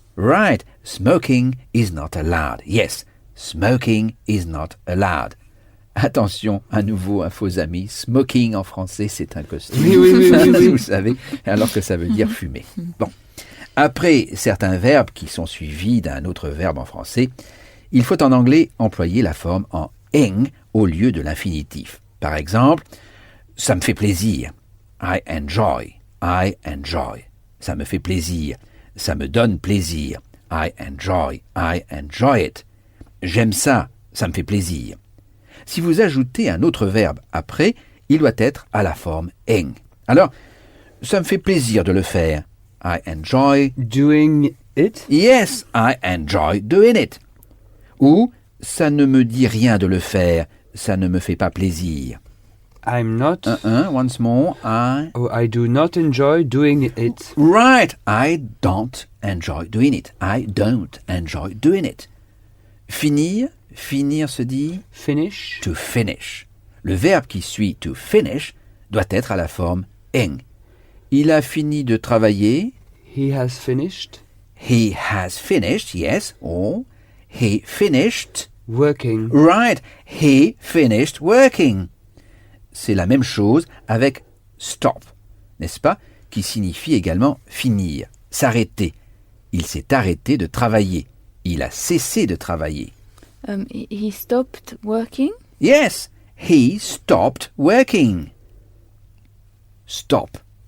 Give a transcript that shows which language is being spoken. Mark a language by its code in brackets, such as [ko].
[en] Right, smoking is not allowed. Yes, smoking is not allowed. [fr] Attention, à nouveau un faux ami, smoking en français c'est un costume. Oui. Vous savez, alors que ça veut dire fumer. Bon. Après certains verbes qui sont suivis d'un autre verbe en français, il faut en anglais employer la forme en ing au lieu de l'infinitif. Par exemple, ça me fait plaisir. [en] I enjoy. I enjoy. [fr] Ça me fait plaisir. Ça me donne plaisir. [en] I enjoy it. [fr] J'aime ça. Ça me fait plaisir. Si vous ajoutez un autre verbe après, il doit être à la forme ing. Alors, ça me fait plaisir de le faire. [en] I enjoy Doing it? Yes, I enjoy doing it. [fr] Ou ça ne me dit rien de le faire, ça ne me fait pas plaisir. [en] I'm not. Once more, I do not enjoy doing it. Right, I don't enjoy doing it. I don't enjoy doing it. [fr] Finir se dit [en] Finish. to finish. [fr] Le verbe qui suit to finish doit être à la forme ing. Il a fini de travailler. [en] He has finished. He has finished, yes. Or he finished. Working. Right, he finished working. [fr] C'est la même chose avec stop, n'est-ce pas, qui signifie également finir, s'arrêter. Il s'est arrêté de travailler. Il a cessé de travailler. [en] He stopped working? Yes, he stopped working. Stop.